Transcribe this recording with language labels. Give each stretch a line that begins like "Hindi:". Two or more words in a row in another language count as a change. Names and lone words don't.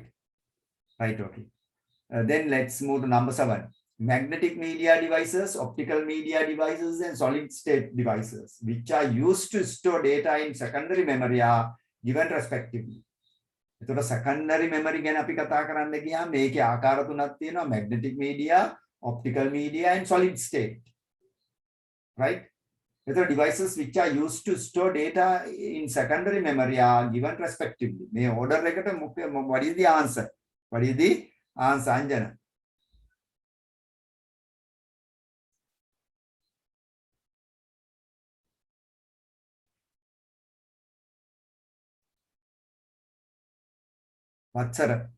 English: Right, okay. Then let's move to number 7. Magnetic media devices, optical media devices, and solid state devices, which are used to store data in secondary memory, are given respectively.
Sinhala: එතකොට
English: secondary memory
Sinhala: ගැන අපි කතා කරන්න ගියාම මේකේ ආකාර තුනක් තියෙනවා,
English: magnetic media, optical media, and solid state. Right? එතකොට devices which are used to store data in secondary memory are given respectively.
Sinhala: මේ order එකට
English: what is the answer? What is the answer, Anjana? Vatsara.